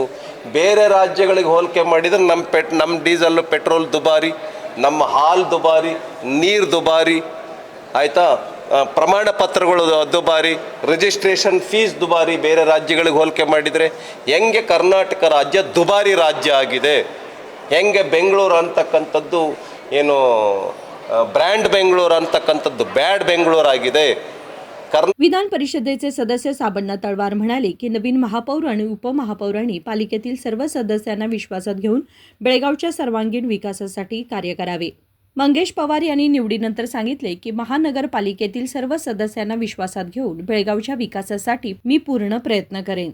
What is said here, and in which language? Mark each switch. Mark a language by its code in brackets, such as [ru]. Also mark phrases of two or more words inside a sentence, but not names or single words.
[kn] ಬೇರೆ ರಾಜ್ಯಗಳಿಗೆ ಹೋಲಿಕೆ ಮಾಡಿದರೆ ನಮ್ಮ ಡೀಸೆಲ್ಲು ಪೆಟ್ರೋಲ್ ದುಬಾರಿ, ನಮ್ಮ ಹಾಲು ದುಬಾರಿ, ನೀರು ದುಬಾರಿ, ಆಯಿತಾ, ಪ್ರಮಾಣ ಪತ್ರಗಳು ದುಬಾರಿ, [en] registration fees [kn] ದುಬಾರಿ. ಬೇರೆ ರಾಜ್ಯಗಳಿಗೆ ಹೋಲಿಕೆ ಮಾಡಿದರೆ ಹೆಂಗೆ ಕರ್ನಾಟಕ ರಾಜ್ಯ ದುಬಾರಿ ರಾಜ್ಯ ಆಗಿದೆ, ಹೆಂಗೆ ಬೆಂಗಳೂರು ಅಂತಕ್ಕಂಥದ್ದು ಏನು ಬ್ರ್ಯಾಂಡ್ ಬೆಂಗಳೂರು ಅಂತಕ್ಕಂಥದ್ದು ಬ್ಯಾಡ್ ಬೆಂಗಳೂರು ಆಗಿದೆ. [mr] विधान परिषदेचे सदस्य साबण्णा तळवार म्हणाले की नवीन महापौर आणि उपमहापौरांनी पालिकेतील सर्व सदस्यांना विश्वासात घेऊन बेळगावच्या सर्वांगीण विकासासाठी कार्य करावे. मंगेश पवार यांनी निवडीनंतर सांगितले की महानगरपालिकेतील सर्व सदस्यांना विश्वासात घेऊन बेळगावच्या विकासासाठी मी पूर्ण प्रयत्न करेन.